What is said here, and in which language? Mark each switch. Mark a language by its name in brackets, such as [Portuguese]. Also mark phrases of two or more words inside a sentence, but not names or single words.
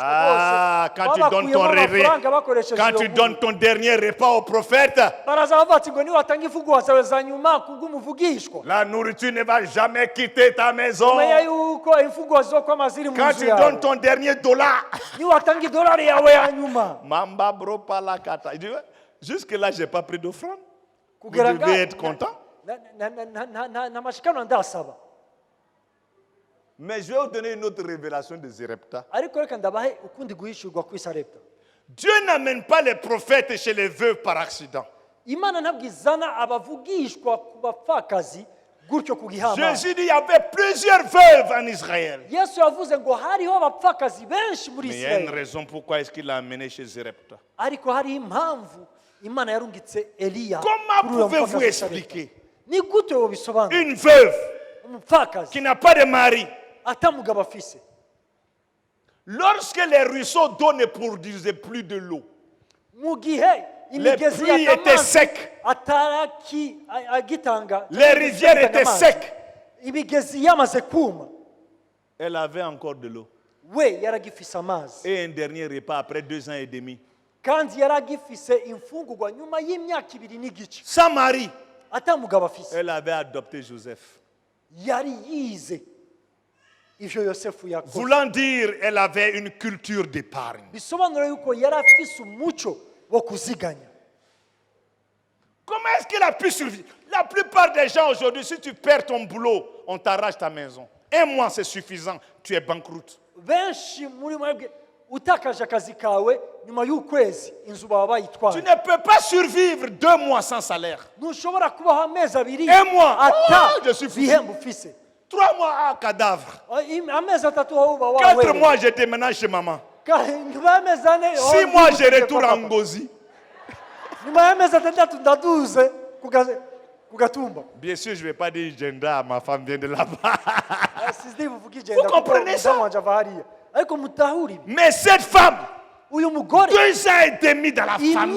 [French] Ah, quand tu donnes ton quand tu donnes ton dernier repas au prophète, [Rundi] baraza bavuga ati ngo niwatanga imfungurwa zawe za nyuma kubw'umuvugishwa. [French] la nourriture ne va jamais quitter ta maison. [Rundi] Umenya yuko imfungurwa zizokwama ziri mu [French] Quand [Rundi] nzu [French] tu [Rundi] yawe. [French] donnes ton dernier dollar, [Rundi] Niwatanga idolari yawe ya nyuma. Mamba bro pala kata. [French] Jusque-là, je n'ai pas pris d'offrande. Vous [Rundi] Kugera [French] devez être content. [Rundi] na mashikano ndasaba. [French] Mais je vais vous donner une autre révélation de Zérepta. [Rundi] Ariko reka ndabahe ukundi guhishurwa kw'i Sarepta. [French] Dieu n'amène pas les prophètes chez les veuves par accident. [Rundi] Imana ntabwo izana abavugishwa ku bapfakazi gutyo ku gihama. [French] Jésus dit qu'il y avait plusieurs veuves en Israël. [Rundi] Yesu yavuze ngo hariho abapfakazi benshi muri [French] Mais il y a une [Rundi] Isirayeli. [French] raison pourquoi est-ce qu'il l'a amené chez Zérepta. [Rundi] Ariko hariho impamvu Imana yarungitse Eliya. [French] Comment [Rundi] kuri uwo [French] pouvez-vous [Rundi] mupfakazi w'i Sarepta. [French] expliquer [Rundi] Ni gute wobisobanura? [French] une veuve [Rundi] Umupfakazi [French] qui n'a pas de mari, [Rundi] atamugabo afise. [French] lorsque les ruisseaux d'eau ne produisaient plus de l'eau, [Rundi] Mu gihe [French] les [Rundi] imigezi [French] pluies étaient [Rundi] y'amazi [French] secs, [Rundi] agitanga [French] les rivières étaient secs, [Rundi] imigezi yamaze kuma [French] elle avait encore de l'eau. [Rundi] we yaragifise amazi [French] Et un dernier repas après 2 ans et demi. [Rundi] kandi yaragifise imfungurwa nyuma y'imyaka 2 n'igice [French] Sans mari, [Rundi] atamugabo afise. [French] elle avait adopté Joseph. [Rundi] Yari yize ivyo Yosefu yakoze. [French] Voulant dire, elle avait une culture d'épargne. [Rundi] Bisobanura yuko yari afise umuco wo kuziganya. [French] Comment est-ce qu'il a pu survivre? La plupart des gens aujourd'hui, si tu perds ton boulot, on t'arrache ta maison. 1 mois, c'est suffisant. Tu es banqueroute. [Rundi] Benshi muri mwebwe utakaje akazi kawe nyuma y'ukwezi inzu baba [French] Tu [Rundi] bayitwaye. [French] ne peux pas survivre 2 mois sans salaire. [Rundi] Ntushobora kubaho amezi 2 [French] 1 mois, [Rundi] ata [French] oh, je suis fou. [Rundi] bihembo ufise. [French] 3 mois à cadavre. [Rundi] Amezi 3 aho uba [French] 4 [Rundi] wawe. [French] mois, je déménage chez maman. [Rundi] Nyuma y'amezi 4 [French] 6 mois, je retourne en Ngozi. [Rundi] nyuma y'amezi 6 ndaduze ku gatumba. [French] Bien sûr, je ne vais pas dire gender, ma femme vient de là-bas. Vous comprenez ça? [Rundi] Ariko mutahuri ibi. [French] Mais cette femme, [Rundi] Uyu mugore [French] 2 ans et demi dans la famille,